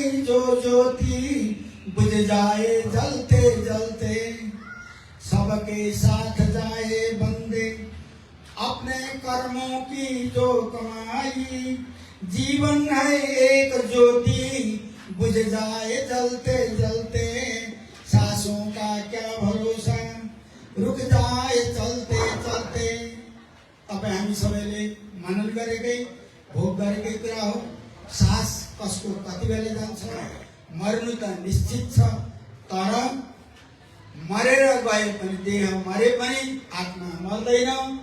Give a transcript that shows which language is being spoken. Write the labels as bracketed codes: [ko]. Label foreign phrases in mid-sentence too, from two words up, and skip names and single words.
[hi] जो ज्योति बुझ जाए जलते जलते, सबके साथ जाए बंदे अपने कर्मों की जो कमाई, जीवन है एक ज्योति बुझ जाए जलते जलते, सांसों का क्या भरोसा, रुक जाए चलते चलते। [ne] तपाईँ हामी सबैले मनन गरेकै, भोग गरेकै कुरा हो। सास कसको कति बेला जान्छ, मर्नु त निश्चित छ, तर मरेर गए पनि, देह मरे पनि आत्मा मर्दैन।